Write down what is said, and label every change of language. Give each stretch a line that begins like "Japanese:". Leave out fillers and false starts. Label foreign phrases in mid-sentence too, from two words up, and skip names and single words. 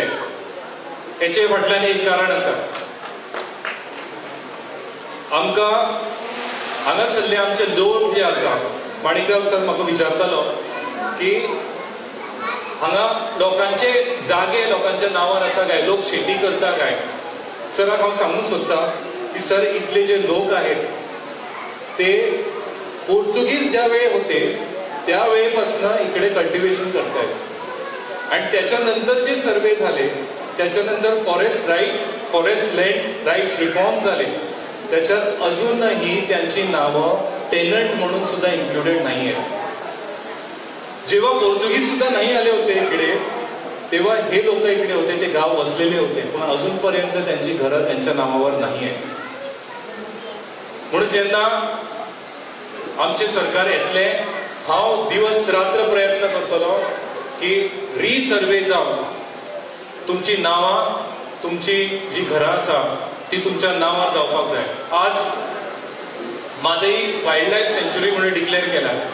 Konkani: हेचे फाटल्यान एक कारण आसा. आमकां हांगासरले आमचे लोक जे आसा, माणिकराव सर म्हाका विचारतालो की हांगा लोकांचे जागे लोकांच्या नांवार आसा काय, लोक शेती करता काय. सराक हांव सांगूंक सोदता की
Marathi: सर इतले जे लोक आहेत ते पोर्तुगीज ज्या वेळी होते त्या वेळेपासून इकडे कल्टिवेशन करतायत आणि त्याच्यानंतर जे सर्वे झाले त्याच्यानंतर
English: forest land right reform
Marathi: झाले, त्याच्यात अजूनही त्यांची नावं टेनंट म्हणून सुद्धा इन्क्लुडेड नाही आहेत. जेव्हा पोर्तुगीज सुद्धा नाही आले होते इकडे तेव्हा हे लोक इकडे होते, ते गाव वसलेले होते, पण अजूनपर्यंत त्यांची घरं त्यांच्या नावावर नाही आहेत.
Konkani: म्हणून जेव्हा आमचे सरकार येतले हांव दिवस रात्र प्रयत्न करतलो की रिसर्वे जावन तुमची नावां, तुमची जी घरां आसा ती तुमच्या नांवार जावपाक जाय.
Marathi: आज मादई वायल्ड लायफ सेंच्युरी म्हणून डिक्लेअर केला.